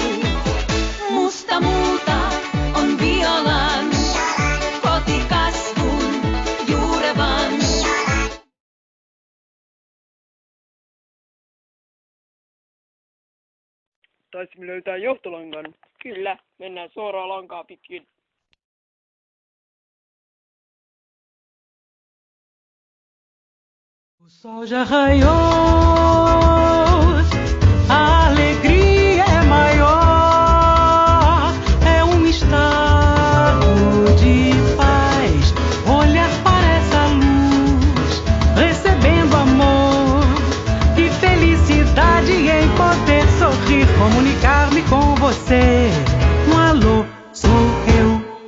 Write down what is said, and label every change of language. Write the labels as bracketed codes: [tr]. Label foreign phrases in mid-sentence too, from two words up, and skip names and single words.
[fi] Musta multa on violan, kotikasvun juurevan. Taisimme löytää johtolangan. Kyllä, mennään suoraan lankaa pitkin. [pt] O sol já raiou, a alegria é maior, é estado de paz, olhar para essa luz, recebendo amor, que felicidade em poder sorrir, comunicar-me com você, no alô sou eu.